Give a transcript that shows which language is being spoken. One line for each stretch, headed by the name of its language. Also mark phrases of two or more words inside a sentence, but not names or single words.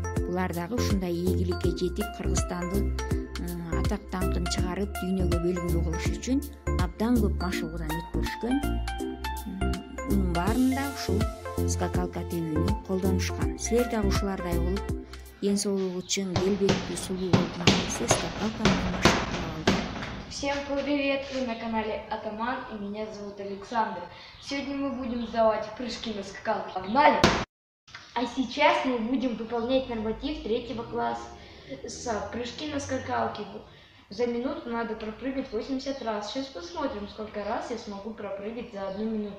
Kyrgyz: Булар дагы ушундай ийгиликке жетип, Кыргызстанды атак даңкын чыгарып, дүйнөгө белгилүү кылыш үчүн абдан көп машыгуудан өткөрүшкөн. Мунун баарында ушул скакалка тебүүнү колдонушкан. Силер дагы ушулардай болуп, ден соолугу чың, келбеттүү, сулуу болуп скакалка менен машыгып алды.
Russian: Всем привет! Вы на канале Атаман, и меня зовут Александр. Сегодня мы будем сдавать прыжки на скакалке. Погнали! А сейчас мы будем выполнять норматив 3 класса. Прыжки на скакалке. За минуту надо пропрыгать 80 раз. Сейчас посмотрим, сколько раз я смогу пропрыгать за 1 минуту.